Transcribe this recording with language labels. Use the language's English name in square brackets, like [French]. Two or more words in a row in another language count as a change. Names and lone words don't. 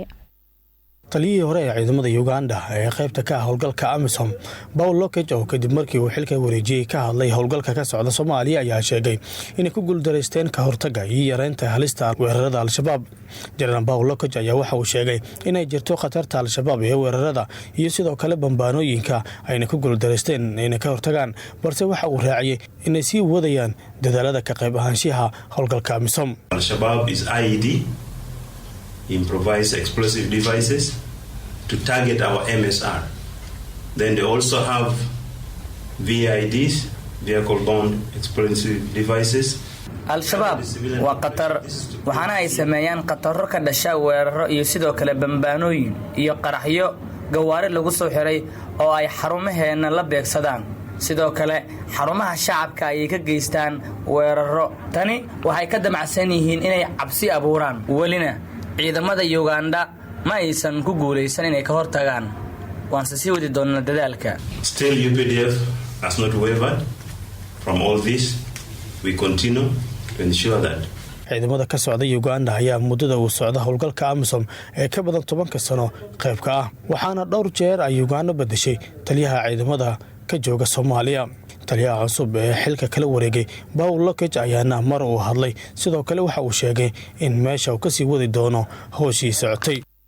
[Somali] taliyihii hore ee ciidamada Uganda ee qaybta ka howlgalka AMISOM Paul Lokech oo kadib markii uu xilka wareejiyay ka hadlay howlgalka ka socda Soomaaliya ayaa sheegay in ku guul dareysteen ka hortagga iyo yareynta halista weerarada al-shabaab General Paul Lokech ayaa waxa uu sheegay in ay jirto qatarta al-shabaab ee weerarada iyo sidoo kale bambaanooyinka ayna ku guul dareysteen inay ka hortagaan balse waxa uu raaciyay in ay sii wadayaan dadaalada ka qayb ahaanshaha howlgalka AMISOM [English] Al-Shabaab is IED improvise explosive devices to target our MSR. Then they also have VIDs, vehicle-bound explosive devices. [Somali] Al-Shabaab waa qatar waxaana ay sameeyaan qataro ka dhasha weeraro iyo sidoo kale bambaanooyin iyo qaraxyo gawaari lagu soo xiray oo ay xarumaheena la beegsadaan sidoo kale xarumaha shacabka ay ka geystaan weeraro tani waxay ka damacsan yihiin inay cabsi abuuraan walina ciidamada Uganda ma aysan ku guuleysan inay ka hortagaan waan sii wadi doonaa dadaalka [English] Still UPDF has not wavered from all this we continue to ensure that [Somali] ciidamada ka socda Uganda ayaa muddada uu socda howlgalka AMISOM ee ka badan 10 sano qayb ka ah waxaana dhowr jeer ay Uganda bedeshay taliyaha ciidamada ka jooga Soomaaliya taliyaha cusub ee xilka kala wareegay Paul Lokech ayaana mar uu hadlay sidoo kale waxa uu sheegay in meesha uu ka sii wadi doono howshii socotay